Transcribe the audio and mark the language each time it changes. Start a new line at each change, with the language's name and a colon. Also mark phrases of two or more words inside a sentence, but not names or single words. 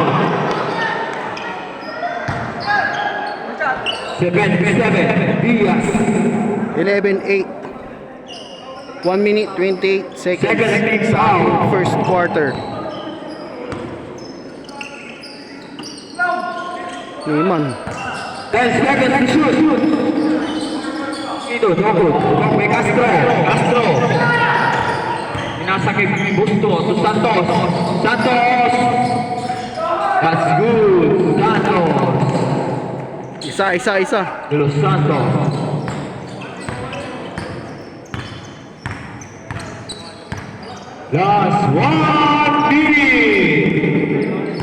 English: 7-7. Diaz. 11-8. 1 minute 28 seconds sa first quarter. Neyman. 10 seconds to shoot.
Filipino: Ito, Tokod. Tokod may Castro. Pinasa kay Busto to Santos.
English: That's good. Santos.
Filipino: Isa.
English: De Los Santos. Last 1 minute.